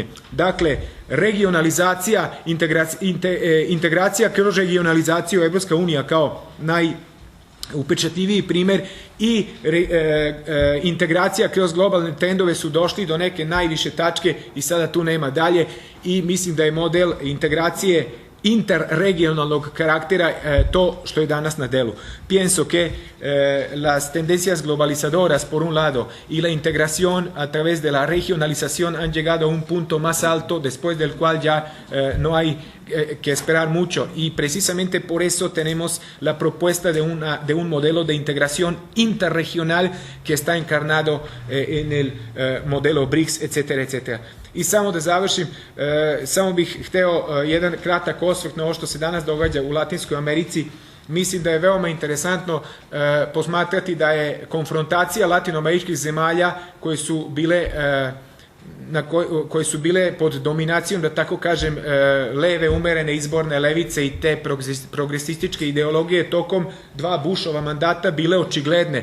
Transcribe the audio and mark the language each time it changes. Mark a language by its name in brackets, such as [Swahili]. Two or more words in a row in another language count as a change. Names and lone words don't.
[Serbian] Dakle, regionalizacija, integracija kroz regionalizaciju Evropska unija kao najupečatljiviji primer i integracija kroz globalne trendove su došli do neke najviše tačke i sada tu nema dalje i mislim da je model integracije interregionalnog karaktera to što je danas na delu. [Spanish] Pienso que las tendencias globalizadoras por un lado y la integración a través de la regionalización han llegado a un punto más alto después del cual ya no hay que esperar mucho y precisamente por eso tenemos la propuesta de un modelo de integración interregional que está encarnado en el modelo BRICS, etcétera, etcétera. [Serbian] I samo da završim, samo bih hteo jedan kratak osvrt na ovo što se danas događa u Latinskoj Americi. Mislim da je veoma interesantno posmatrati da je konfrontacija latinoameričkih zemalja koje su bile koje su bile pod dominacijom, da tako kažem, leve umerene izborne levice i te progresističke ideologije tokom 2 Bushova mandata bile očigledne.